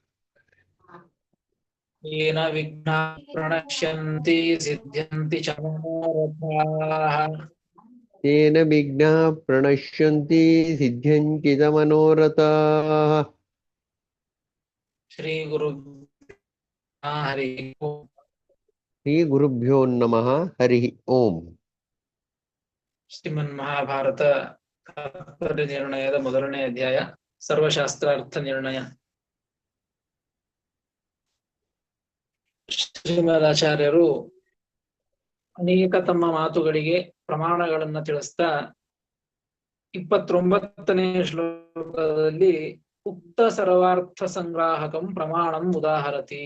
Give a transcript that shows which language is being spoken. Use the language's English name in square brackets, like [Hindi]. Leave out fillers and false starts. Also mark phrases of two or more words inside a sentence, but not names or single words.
[Sanskrit] येन विघ्नाः प्रणश्यन्ति सिद्ध्यन्ति च मनोरथाः तेन विघ्नाः प्रणश्यन्ति सिद्ध्यन्ति च मनोरथाः। श्रीगुरु हरि ओम्। श्रीगुरुभ्यो नमः। हरिः ओम्। [Kannada] ಶ್ರೀಮನ್ಮಹಾಭಾರತ ತಾತ್ಪರ್ಯ ನಿರ್ಣಯದ ಮೊದಲನೇ ಅಧ್ಯಾಯ ಸರ್ವಶಾಸ್ತ್ರಾರ್ಥ ನಿರ್ಣಯ. ಶ್ರೀಮದಾಚಾರ್ಯರು ಅನೇಕ ತಮ್ಮ ಮಾತುಗಳಿಗೆ ಪ್ರಮಾಣಗಳನ್ನ ತಿಳಿಸ್ತಾ 29ನೇ ಶ್ಲೋಕದಲ್ಲಿ [Sanskrit] ಉಕ್ತ ಸರ್ವಾರ್ಥ ಸಂಗ್ರಾಹಕಂ ಪ್ರಮಾಣಂ ಉದಾಹರತಿ.